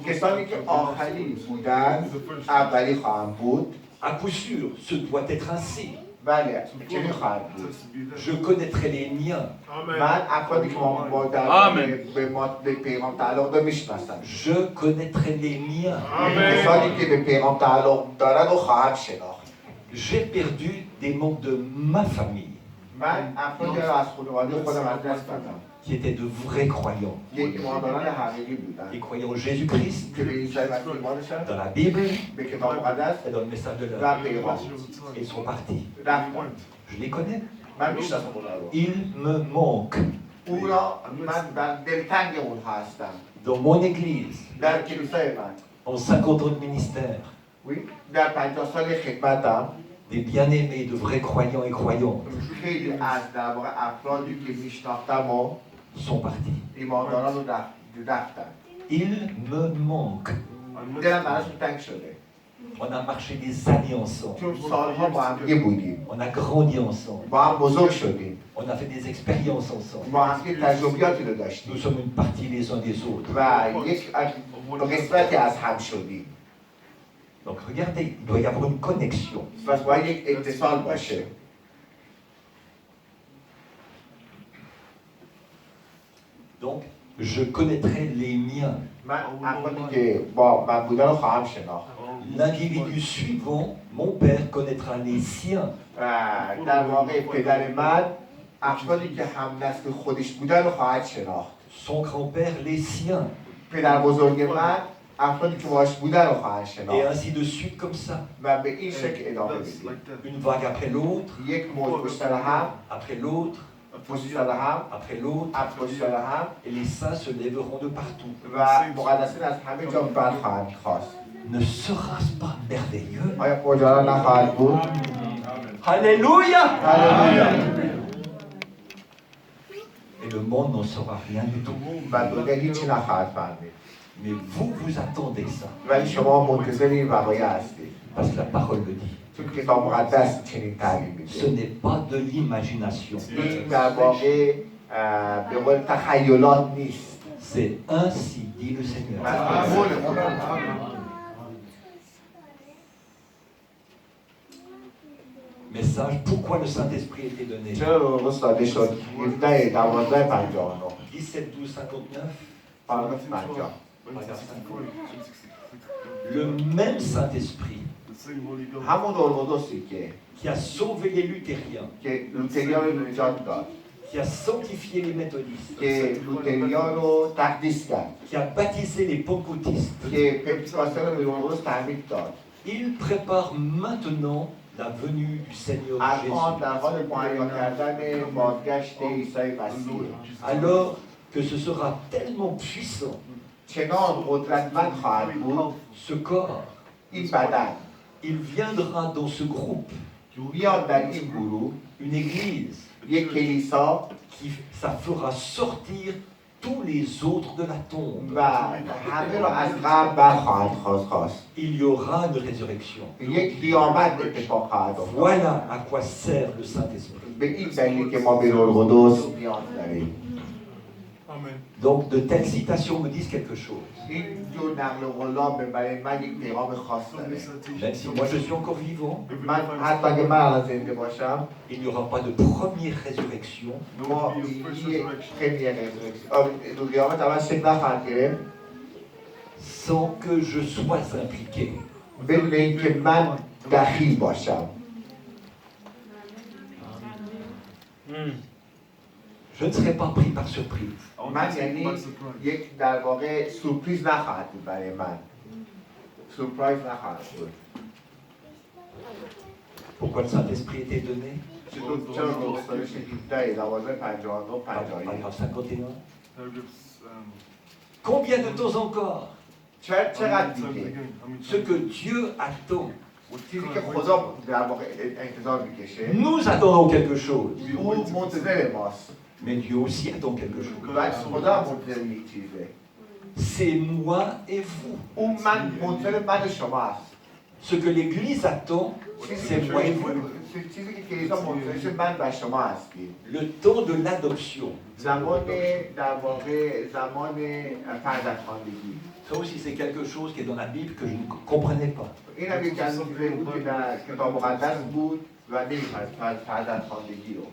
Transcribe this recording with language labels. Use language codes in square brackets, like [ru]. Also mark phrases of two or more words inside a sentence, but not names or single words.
[fa] کسانی که آخری بودن اولی خواهند بود. [fr] À coup sûr, ce doit être ainsi. [fa] بله چنین خواهد بود. [fr] Je connaîtrai les miens. [fa] من افرادی که ما در به پیغام تعلق دارم میشناسم. [fr] Je connaîtrai les miens. [fa] کسانی که به پیغام تعلق دارن رو خواهم شناخت. [fr] J'ai perdu des membres de ma famille [fa] من افرادی را از خانواده خودم از دست دادم [fr] qui étaient de vrais croyants. [fa] که ایمانداران حقیقی بودن [fr] Ils croyaient en Jésus-Christ, [fa] که به عیسی مسیح ایمان داشتن، [fr] dans la Bible [fa] به کتاب مقدس [fr] et dans le message de [fa] و [fr] l'heure. [fa] پیغام [fr] Ils sont partis. [fa] رفتن. [fr] Je les connais. [fa] من میشناسم اونها رو. [fr] Ils me manquent. [fa] او را من دلتنگ اونها هستم. [fr] Dans mon église, [fa] در کلیسای من [fr] en 50 ans de ministère, [fa] در 50 سال خدمتم [fr] des bien-aimés, de vrais croyants et croyantes [fa] خیلی از در واقع افرادی که میشناختم و [fr] sont partis. [fa] ایمانداران رو رفتن. [fr] Ils me manquent. [fa] دلم براشون تنگ شده. [fr] On a marché des années ensemble. [fa] چون سالها با هم دیگه بودیم. [fr] On a grandi ensemble. [fa] با هم بزرگ شدیم. [fr] On a fait des expériences ensemble. [fa] با هم دیگه تجربیاتی رو داشتیم. [fr] Nous sommes une partie les uns des autres. [fa] و یک قسمتی از هم شدیم. [fr] Donc regardez, il doit y avoir une connexion. [fa] پس باید یک اتصال باشه. [fr] Donc, je connaîtrai les miens. [fa] من افرادی که با من بودن رو خواهم شناخت. [fr] L'individu suivant, mon père, connaîtra les siens. [fa] در واقع پدر من افرادی که هم نسل خودش بودن رو خواهد شناخت. [fr] Son grand-père, les siens. [fa] پدر بزرگ من افرادی که باهاش بودن رو خواهد [fr] Et [fa] شناخت. [fr] ainsi de suite comme ça. [fa] و به این شکل ادامه بدیم. [fr] Une vague après l'autre, [fa] یک موج پشت سر هم، [fr] après l'autre, [fa] پشت سر هم، [fr] après l'autre. [fa] پشت سر هم [fr] Et les saints se lèveront de partout. [fa] و مقدسین از همه جا بر خواهند خواست. [fr] Ne sera-ce pas merveilleux? [fa] آیا کجا نخواهد بود؟ [fr] Alléluia! [fa] هللویا. [fr] Et le monde n'en saura rien du tout. [fa] و دنیا هیچی نخواهد فهمید. [fr] Mais vous, vous attendez ça. [fa] ولی شما منتظر این وقایع هستید. [fr] Parce que la parole le dit. [fa] چون کتاب مقدس چنین تعلیم [fr] Ce [fa] میده. [fr] n'est pas de l'imagination. [fa] این در واقع به قول تخیلات نیست. [fr] C'est ainsi dit le Seigneur. [fa] از قول خدا. [fr] Message, pourquoi le Saint-Esprit était donné? [fa] چرا به روز داده شد 17 12 59 [fr] 17, 12, 59. [fa] پاراگراف 50 [fr] Le même Saint-Esprit [fa] همون روح القدسی [fr] qui a sauvé les luthériens, [fa] که لوتریا رو نجات داد، [fr] qui a sanctifié les méthodistes, [fa] که لوتریا رو تقدیس کرد، [fr] qui a baptisé les pentecôtistes, [fa] که پنتکاسته رو به روح القدس تعمید داد. [fr] il prépare maintenant la venue du Seigneur [fa] الان [fr] Jésus. [fa] در حال مهیا کردن بازگشت عیسی مسیح. [fr] Alors que ce sera tellement puissant, [fa] چنان قدرتمند خواهد بود [fr] ce corps, [fa] این بدن [fr] il viendra dans ce groupe [fa] میاد در این گروه [fr] une église [fa] یک کلیسا [fr] qui ça fera sortir tous les autres de la tombe. [fa] و همه را از قبر برخواهند خواست. [fr] Il y aura une résurrection. [fa] یک قیامت اتفاق خواهد افتاد. [fr] Voilà à quoi sert le Saint-Esprit. [fa] به این دلیل که ما به روح القدس نیاز داریم. [fr] Donc de telles citations me disent quelque chose. [fa] این جور نقل قولا برای من یک پیغام خاص داره. [fr] Même si moi je suis encore vivant, [fa] من حتی اگه من الان زنده باشم [fr] il n'y aura pas de première résurrection [fa] ما یک دو قیامت اول شکل نخواهد گرفت [fr] sans que je sois impliqué. [fa] بدون اینکه من دخیل باشم. [fr] Je ne serai pas pris par surprise. [fa] من یعنی یک در واقع سورپریز نخواهد بود برای من. سورپرایز نخواهد بود. [fr] Pourquoi le Saint-Esprit était donné? [fa] چرا گسترش 17 12 59 [fr] Paragraphe 51 [fa] 51. [fr] Combien de temps encore? [fa] چقدر دیگه [fr] Ce que Dieu attend. [fa] چیزی که خدا در واقع انتظار میکشه [fr] Nous attendons quelque chose, [fa] او منتظر ماست [fr] mais Dieu aussi attend quelque chose. [fa] و خدا هم منتظر یک چیزه. [fr] C'est moi et vous. [fa] اون من منتظر من و شما است. [fr] Ce que l'Église attend, c'est moi et vous. [fa] چیزی که کلیسا منتظرش من و شما هستیم. [fr] Le temps de l'adoption. [fa] زمان در واقع زمان فرزندخواندگی. [fr] Ça aussi, c'est quelque chose qui est dans la Bible que je ne comprenais pas. [fa] این هم یک از چیزایی بود که در کتاب مقدس بود و نمی‌فهمید فرزندخواندگی رو.